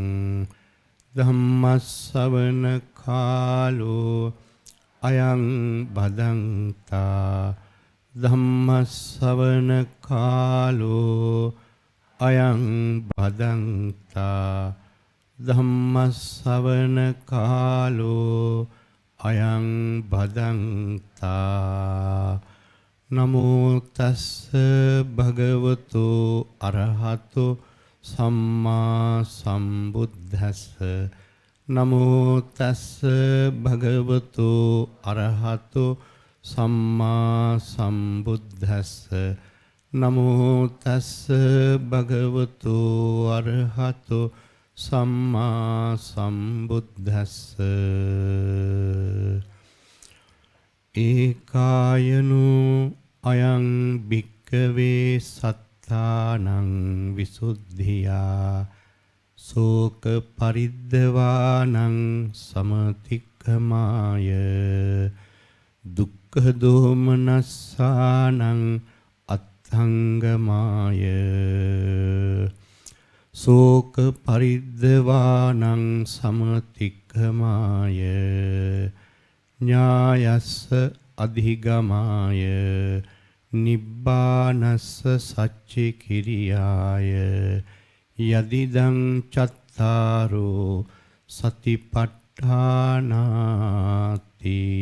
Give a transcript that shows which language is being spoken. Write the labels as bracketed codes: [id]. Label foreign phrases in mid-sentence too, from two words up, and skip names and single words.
[pi] ධම්මස්සවන කාලෝ අයං බදන්තා ධම්මස්සවන කාලෝ අයං බදන්තා ධම්මස්සවන කාලෝ අයං බදන්තා නමෝ තස්ස භගවතු අරහතු සම්මා සම්බුද්දස්ස නමෝ තස්ස භගවතු අරහතු සම්මා සම්බුද්දස්ස නමෝ තස්ස භගවතු අරහතු සම්මා සම්බුද්දස්ස ඒකායනෝ අයං භික්ඛවේ සත්තානං විසුද්ධියා සෝක පරිද්දවානං සමතික්ඛමාය දුක්ඛ දෝමනස්සානං අත්ථංගමාය සෝක පරිද්දවානං සමතික්ඛමාය ඥායස්ස අධිගමාය නිබ්බානස්ස සච්චි කිරියාය යදිදං චත්තාරෝ සතිපට්ඨානාති.